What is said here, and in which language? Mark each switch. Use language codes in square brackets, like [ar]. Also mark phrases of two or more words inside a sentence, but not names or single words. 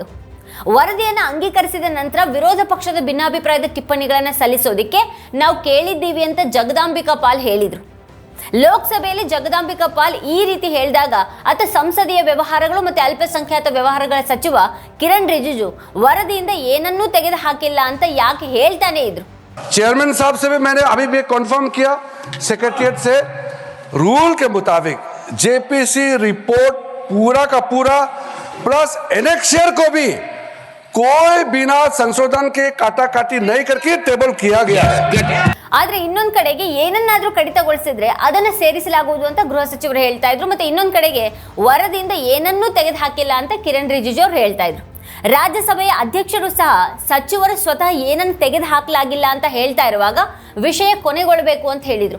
[kn] ವರದಿಯನ್ನು ಅಂಗೀಕರಿಸಿದ ನಂತರ ವಿರೋಧ ಪಕ್ಷದ ಭಿನ್ನಾಭಿಪ್ರಾಯದ ಟಿಪ್ಪಣಿಗಳನ್ನು ಸಲ್ಲಿಸೋದಕ್ಕೆ ನಾವು ಕೇಳಿದ್ದೀವಿ ಅಂತ ಜಗದಾಂಬಿಕಾ ಪಾಲ್ ಹೇಳಿದ್ರು. ಲೋಕಸಭೆಯಲ್ಲಿ ಜಗದಾಂಬಿಕಾ ಪಾಲ್ ಈ ರೀತಿ ಹೇಳಿದಾಗ ಆತ ಸಂಸದೀಯ ವ್ಯವಹಾರಗಳು ಮತ್ತು ಅಲ್ಪಸಂಖ್ಯಾತ ವ್ಯವಹಾರಗಳ ಸಚಿವ ಕಿರಣ್ ರಿಜಿಜು ವರದಿಯಿಂದ ಏನನ್ನೂ ತೆಗೆದು ಹಾಕಿಲ್ಲ ಅಂತ ಯಾಕೆ ಹೇಳ್ತಾನೆ ಇದ್ರು? [hi] चेयरमैन साहब से भी मैंने अभी भी कंफर्म किया सेक्रेटरीट से, रूल के मुताबिक [en] JPC report [hi] पूरा का पूरा [en] plus annexure [hi] को भी कोई बिना संशोधन के काटाकाटी नहीं करके टेबल किया गया है. [kn] ಆದ್ರೆ ಇನ್ನೊಂದ್ ಕಡೆಗೆ ಏನನ್ನಾದ್ರೂ ಕಡಿತಗೊಳಿಸಿದ್ರೆ ಅದನ್ನ ಸೇರಿಸಲಾಗುವುದು ಅಂತ ಗೃಹ ಸಚಿವರು ಹೇಳ್ತಾ ಇದ್ರು. ಮತ್ತೆ ಇನ್ನೊಂದ್ ಕಡೆಗೆ ವರದಿಯಿಂದ ಏನನ್ನೂ ತೆಗೆದು ಹಾಕಿಲ್ಲ ಅಂತ ಕಿರಣ್ ರಿಜಿಜು ಅವರು ಹೇಳ್ತಾ ಇದ್ರು. ರಾಜ್ಯಸಭೆಯ ಅಧ್ಯಕ್ಷರು ಸಹ ಸಚಿವರು ಸ್ವತಃ ಏನನ್ನು ತೆಗೆದು ಹಾಕಲಾಗಿಲ್ಲ ಅಂತ ಹೇಳ್ತಾ ಇರುವಾಗ ವಿಷಯ ಕೊನೆಗೊಳ್ಳಬೇಕು ಅಂತ ಹೇಳಿದ್ರು.